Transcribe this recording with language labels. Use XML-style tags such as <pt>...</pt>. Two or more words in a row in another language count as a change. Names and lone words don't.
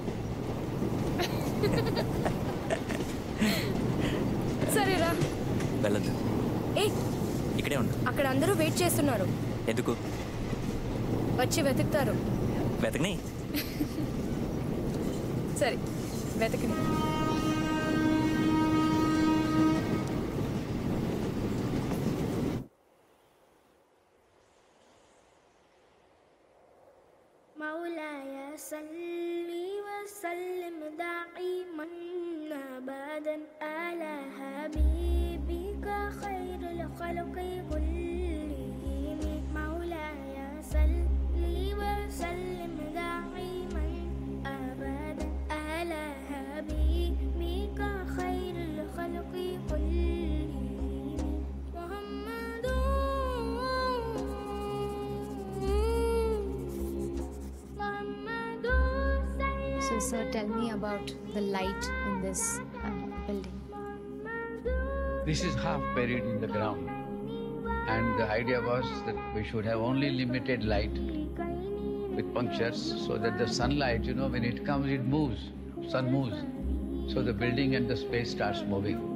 <te>సరేరా. వెళ్ళొద్దు, ఏ ఇక్కడే ఉండు. అక్కడ అందరూ వెయిట్ చేస్తున్నారు. ఎందుకు? వచ్చి వెతుకుతారు. వెతకని. సరే వెతకని.</te> <ar>مولاي صل وسلم دائما ابدا على حبيبك خير الخلق كلهم. مولاي صل وسلم دائما ابدا على حبيبك خير الخلق كلهم. محمد</ar> <en>So sir, tell me about the light in this building. This is half buried in the ground, and the idea was that we should have only limited light with punctures so that the sunlight, when it comes, it moves, sun moves, so the building and the space starts moving.</en>